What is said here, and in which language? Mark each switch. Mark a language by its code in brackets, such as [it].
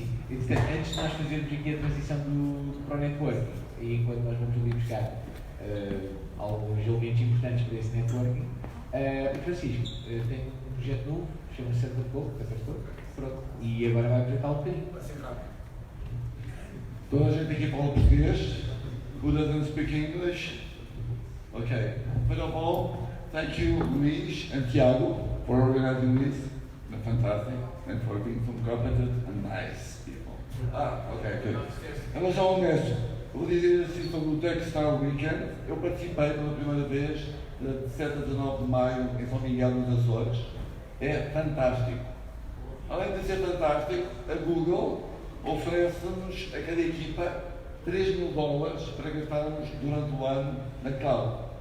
[pt] Antes de nós fazermos aqui a transição para o networking, e enquanto nós vamos ali buscar alguns elementos importantes para esse networking, Francisco tem um projeto novo, chama-se Santa Pouco, pronto, e agora vai apresentar um bocadinho. Toda a gente aqui fala português. [en] Who doesn't speak English? Okay. First of all, thank you, Luís and Thiago, for organizing this. Fantastic. And for being so competent and nice people. Okay, good. [pt] Em relação ao mestre, eu vou dizer assim sobre o Techstar Weekend. Eu participei pela primeira vez de 7 a 19 de maio em São Miguel dos Açores. É fantástico. Além de ser fantástico, a Google oferece-nos a cada equipa $3.000 para gastarmos durante o ano na cloud.